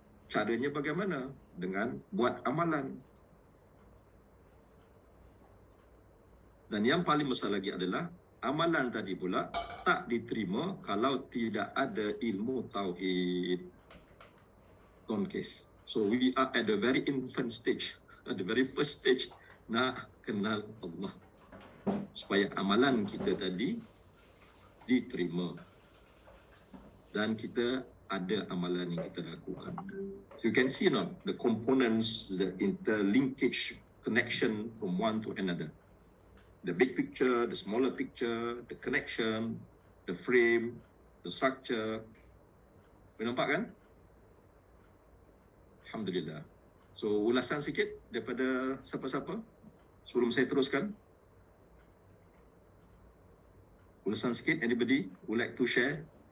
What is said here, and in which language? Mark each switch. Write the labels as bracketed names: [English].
[Malay] Caranya bagaimana? Dengan buat amalan. Dan yang paling besar lagi adalah amalan tadi pula tak diterima kalau tidak ada ilmu tauhid. [English] Don't case. So we are at the very infant stage, at the very first stage, [Malay] nak kenal Allah. Supaya amalan kita tadi diterima. Dan kita ada amalan yang kita lakukan. [English] So you can see now the components, the interlinkage connection from one to another. The big picture, the smaller picture, the connection, the frame, the structure. [Malay] Boleh nampak kan? Alhamdulillah. So ulasan sikit daripada siapa-siapa sebelum saya teruskan. Ulasan sikit, [English] anybody would like to share?